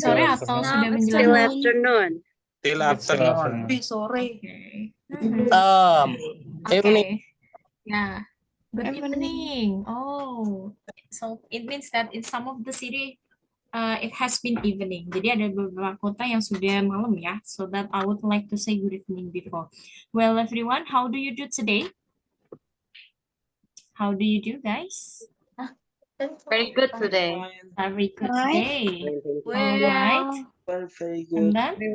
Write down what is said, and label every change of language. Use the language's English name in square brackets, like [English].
[English] it's still [Indonesian] sore atau [English] afternoon. [Indonesian] sudah [English] Still [Indonesian] menjelang? [English] afternoon. Still It's still afternoon. afternoon. [Indonesian] Sore. [English] Okay. Evening. Okay. Yeah. Good evening. Oh, so it means that in some of the city, it has been evening. [Indonesian] Jadi ada beberapa kota yang sudah malam ya. [English] So that I would like to say good evening before. Well, everyone, how do you do today? How do you do, guys? Very good today. Very good today. Well, Alright. Very And then,